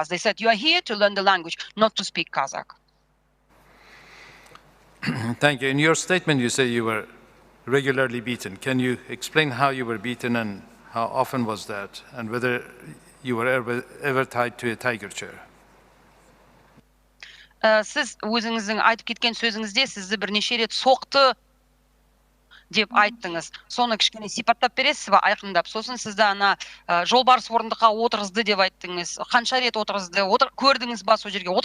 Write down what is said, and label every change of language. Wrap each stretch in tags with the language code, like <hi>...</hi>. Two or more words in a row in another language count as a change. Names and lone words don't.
<en>They said, you are here to learn the language, not to speak Kazakh. Thank you. In your statement, you say you were regularly beaten. Can you explain how you were beaten and how often was that, and whether you were ever tied to a tiger chair?</en> <kk>Сіз өзіңіздің айтып кеткен сөзіңізде сізді бірнеше рет соқты деп айттыңыз. Соны кішкене сипаттап бересіз ба, айқындап? Сосын сізді ана жолбарыс орындыққа отырғызды деп айттыңыз. Қанша рет отырғызды? Көрдіңіз ба сол жерге?</kk>